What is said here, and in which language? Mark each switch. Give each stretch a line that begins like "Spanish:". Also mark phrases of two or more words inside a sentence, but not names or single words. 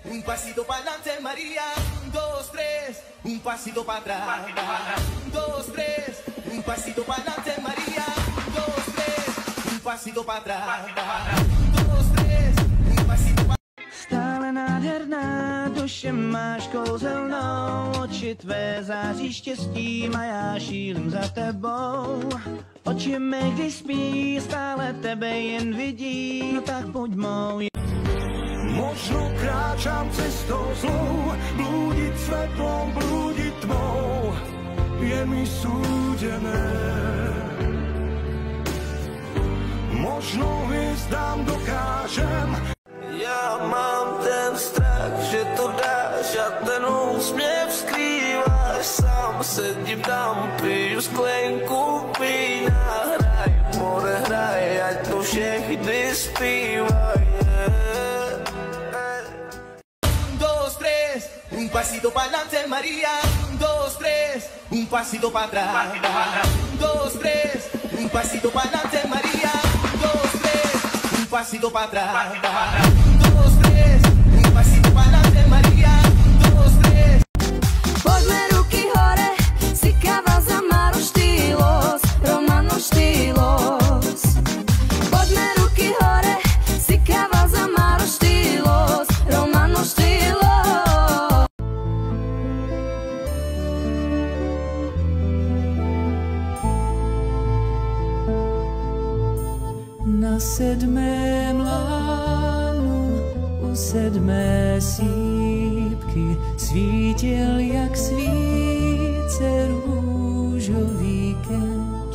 Spanish: pasito para adelante, María. 1, 2, 3, un pasito para atrás. 1, 2, 3, un pasito para adelante, María. 1, 2, 3, un pasito para atrás. 1, 2, 3, un pasito para
Czech: Stále nádherná duše máš kouzelnou, oči tvé září štěstím a já šílim za tebou. Oči mé, když spí, stále tebe jen vidí, no tak buď mou.
Slovak: Možno kráčam cestou zlou, blúdiť svetlom, blúdiť tmou, je mi súdené. Možno hviezdám dokážem.
Czech: Já mám ten strach, že to dáš a ten úsměv skrýváš. Sám sedím tam, piju sklenku vína. Hraj, more, hraj, ať to všechny zpívaj.
Spanish: 1, 2, 3, un pasito para adelante, María. 1, 2, 3, un pasito para atrás. 1, 2, 3, un pasito para adelante, María. 1, 2, 3, un pasito para atrás. 1, 2, 3, un pasito para adelante, María. 1, 2, 3.
Slovak: Poďme ruky hore, si káva za
Romany: Maro štýlos, Romano štýlos.
Slovak: Poďme ruky hore, si káva za
Romany: Maro štýlos, Romano štýlos.
Czech: Na sedmém lánu u sedmé sípky svítil jak svíce růžový keř.